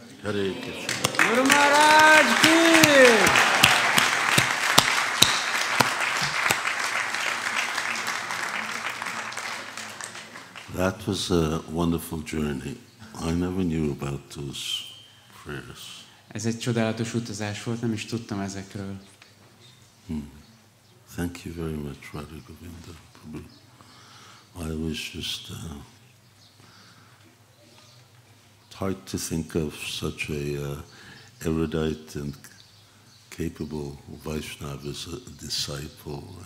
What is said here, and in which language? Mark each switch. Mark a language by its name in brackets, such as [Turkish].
[English] Hare Krishna. Guru Maharaj ki! That was a wonderful journey. I never knew about those prayers. [Hungarian] Ez egy csodálatos utazás volt, nem is tudtam ezekről. [English] Thank you very much, Radha Govinda Prabhu. I was just hard to think of such a erudite and capable Vaishnava as a disciple.